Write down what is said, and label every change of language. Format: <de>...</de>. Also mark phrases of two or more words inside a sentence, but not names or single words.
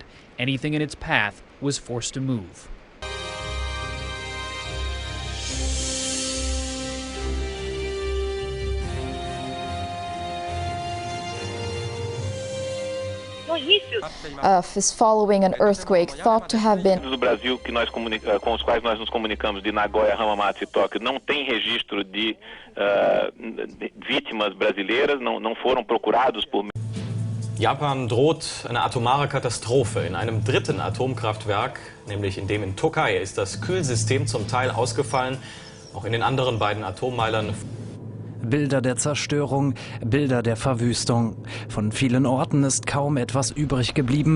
<en>Anything in its path was forced to move. Is following an earthquake thought to have been.</en> <pt>Do Brasil que nós com os quais nós nos comunicamos de Nagoya, Hamamatsu e Tóquio não tem registro de vítimas brasileiras, não foram procurados por.</pt> <de>Japan droht eine atomare Katastrophe. In einem dritten Atomkraftwerk, nämlich in dem in Tokai, ist das Kühlsystem zum Teil ausgefallen. Auch in den anderen beiden Atommeilern. Bilder der Zerstörung, Bilder der Verwüstung. Von vielen Orten ist kaum etwas übrig geblieben.</de>